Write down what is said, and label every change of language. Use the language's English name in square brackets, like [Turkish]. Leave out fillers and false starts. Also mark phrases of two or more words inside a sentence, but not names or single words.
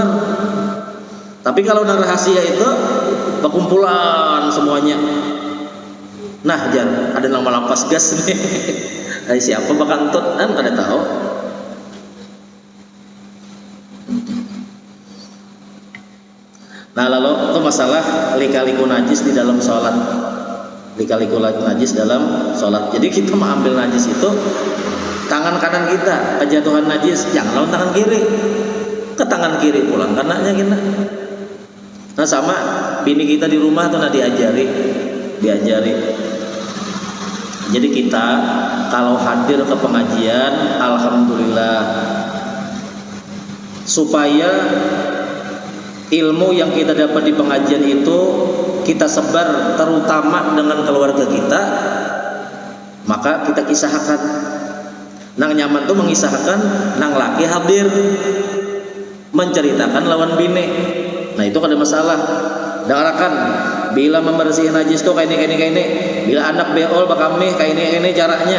[Indonesian] Tapi kalau nang rahasia itu berkumpulan semuanya. [Banjar] Nah, jar ada nang malapas gas nih. Ay, siapa bakantut kan kada tahu. [Indonesian] Nah, lalu itu masalah lika-liku najis di dalam sholat. Lika-liku najis dalam sholat. Jadi kita mau ambil najis itu tangan kanan kita, kejatuhan najis jangan lawan tangan kiri, ke tangan kiri pulang kanannya kita. Nah, sama bini kita di rumah tuh diajari. Jadi kita kalau hadir ke pengajian, alhamdulillah, supaya ilmu yang kita dapat di pengajian itu kita sebar terutama dengan keluarga kita, maka kita kisahkan. [Banjar] Nang nyaman tuh mengisahkan nang laki hadir menceritakan lawan bini. [Indonesian] Nah, itu kada masalah. [Banjar] Darakan bila membersihkan najis tuh kayak ini. Bila anak beol bakami kayak ini caranya.